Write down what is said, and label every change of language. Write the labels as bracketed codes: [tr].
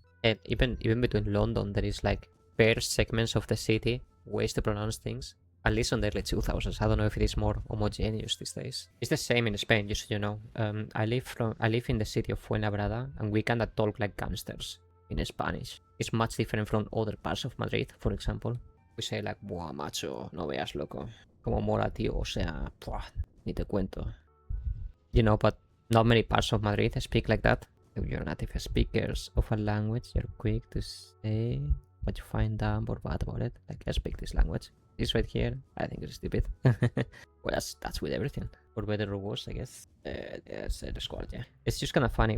[en] And even between London, there is like per segments of the city, ways to pronounce things. At least on the early 2000s. I don't know if it is more homogeneous these days. It's the same in Spain, just so you know. I live in the city of Fuenlabrada, and we cannot talk like gangsters in Spanish. It's much different from other parts of Madrid, for example. We say like, [es] buah, macho, no veas, loco. Como mola, tío, o sea, buah, ni te cuento. [en] You know, but not many parts of Madrid speak like that. If you're native speakers of a language, you're quick to say what you find dumb or bad about it. Like, I speak this language. This right here, I think it's stupid. Well, that's with everything. For better or worse, I guess. Yes, the squad, yeah. It's just kind of funny.